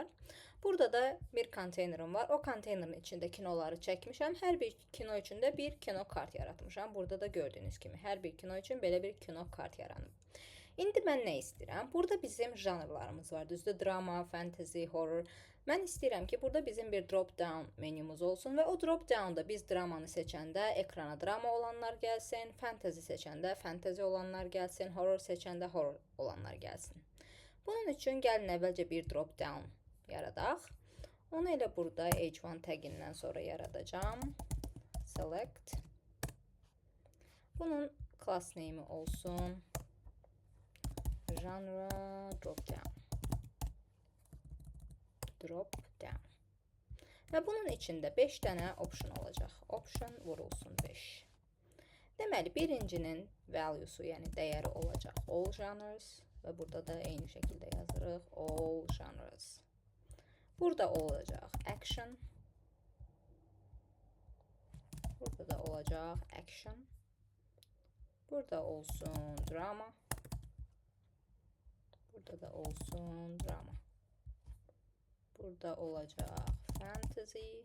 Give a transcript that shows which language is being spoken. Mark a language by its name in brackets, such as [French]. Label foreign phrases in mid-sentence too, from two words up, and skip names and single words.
[Azerbaijani] Burada da bir konteynerim var. O konteynerin içində kinoları çəkmişəm. Hər bir kino üçün də bir kino kart yaratmışam. Burada da gördüyünüz kimi hər bir kino üçün belə bir kino kart yaranıb. İndi mən nə istəyirəm? Burada bizim janrlarımız var. Düzdür, drama, [English] fantasy, horror. [Azerbaijani] Mən istəyirəm ki, burada bizim bir drop-down menümüz olsun və o drop-downda biz dramanı seçəndə ekrana drama olanlar gəlsin, fantasy seçəndə fantasy olanlar gəlsin, horror seçəndə horror olanlar gəlsin. Bunun üçün gəlin əvvəlcə bir drop-down yaradaq. Onu elə burada H1 tagindən sonra yaradacağım. Select. Bunun [English] class name'i [Azerbaijani] olsun. [English] Genre drop-down. Drop-down. [Azerbaijani] Və bunun içində 5 dənə option olacaq. Option vurulsun 5. Deməli, birincinin value'su, yəni dəyəri olacaq [English] all genres [Azerbaijani] və burada da eyni şəkildə yazırıq [English] all genres. [Azerbaijani] Burada olacaq action. Burada da olacaq action. Burada olsun drama. Burada da olsun drama. Burada olacaq fantasy.